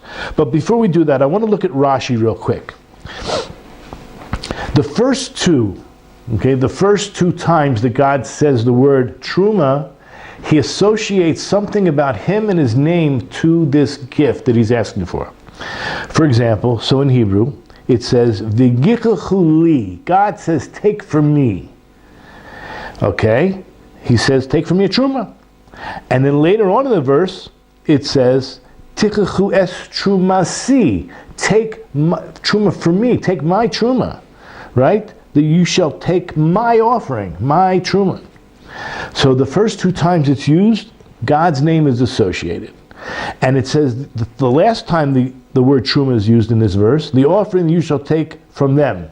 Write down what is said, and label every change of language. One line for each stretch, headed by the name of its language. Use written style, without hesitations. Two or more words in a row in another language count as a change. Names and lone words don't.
English: But before we do that, I want to look at Rashi real quick. The first two times that God says the word Terumah, he associates something about him and his name to this gift that he's asking for. For example, so in Hebrew, it says,
Hebrew: V'yichachu li.
English: God says, take from me. Okay? He says, take from me a truma. And then later on in the verse, it says,
Hebrew: Tichachu es trumasi.
English: Take truma from me. Take my truma. Right? That you shall take my offering, my truma. So the first two times it's used, God's name is associated. And it says, the last time the word truma is used in this verse, the offering you shall take from them.